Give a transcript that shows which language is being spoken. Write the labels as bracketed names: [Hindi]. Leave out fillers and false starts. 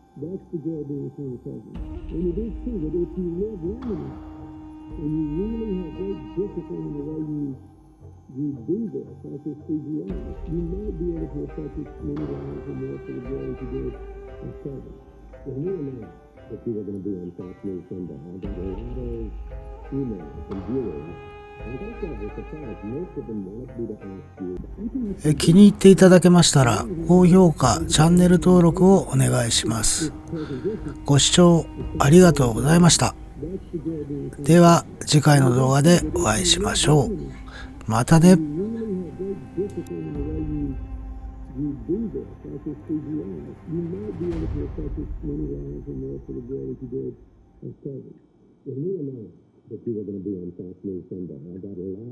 [English] That's the joy of being a former president. And it is true that if you live long enough and you really have great discipline in the way you do this, like this CGI, you might be able to affect as many lives or more for the joy as you did as president. When you announced that you were going to be on Fox News Sunday, I got a lot of emails from viewers. I think I was surprised. Most of them wanted me to ask you. [Japanese] 気に入っていただけましたら高評価、チャンネル登録をお願いします。ご視聴ありがとうございました。では次回の動画でお会いしましょう。またね。 [English] You do this, like this CGI, you might be able to affect as many lives or more for the joy as you did as president. When you announced that you were going to be on Fox News Sunday, I got a